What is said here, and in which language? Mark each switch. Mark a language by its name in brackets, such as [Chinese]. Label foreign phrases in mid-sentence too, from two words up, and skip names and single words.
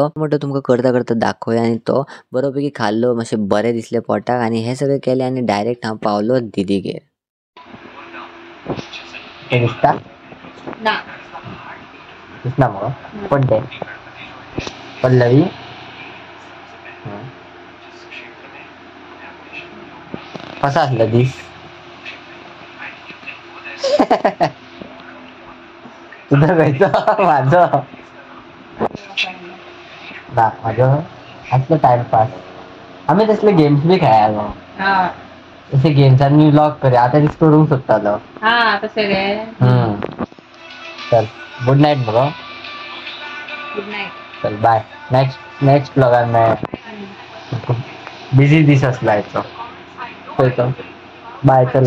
[Konkani] म्हणटा तुमकां करता करता दाखोवया. आनी तो बरोपैकी खाल्लो, मातशें बरें दिसलें पोटाक. आनी हें सगळें केलें आनी डायरेक्ट हांव पावलो दिदीगेर. दिसता ना दिसना मगो पड्डे पल्लवी. कसा असला दीस? [Marathi] तुझं खायचं माझं ना, माझं असलं टाइमपास. [Konkani] आम्ही तसले गेम्स बी खेळायलो. तसे गेम्सांनी व्लॉग करूया. आता दिस करूंक सोदतालो. तसे रे. चल [English] good night [Konkani] मगो. [English] good night. [Konkani] चल बाय. नेक्स्ट व्लॉगान मेळया. बिझी दीस असला याचो. बाय चला.